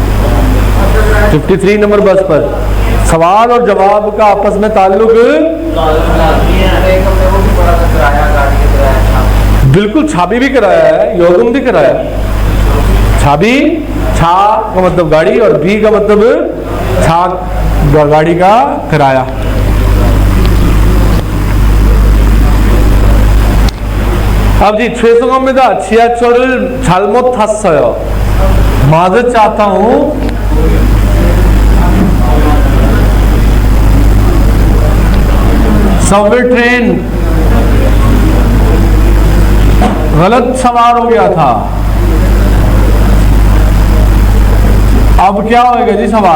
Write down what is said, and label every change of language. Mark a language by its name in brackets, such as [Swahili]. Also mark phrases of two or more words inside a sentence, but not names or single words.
[Hindi] 53 नंबर बस पर सवाल और जवाब का आपस में ताल्लुक बिल्कुल। छाबी भी कराया है, योगम भी कराया है। छाबी, छा का मतलब गाड़ी और भी का मतलब छा गाड़ी का किराया। अब जी 죄송합니다. [Korean] 지하철을 잘못 탔어요. [Hindi] माजरत चाहता हूं, [English] subway train [Hindi] गलत सवार हो गया था। अब क्या होएगा जी?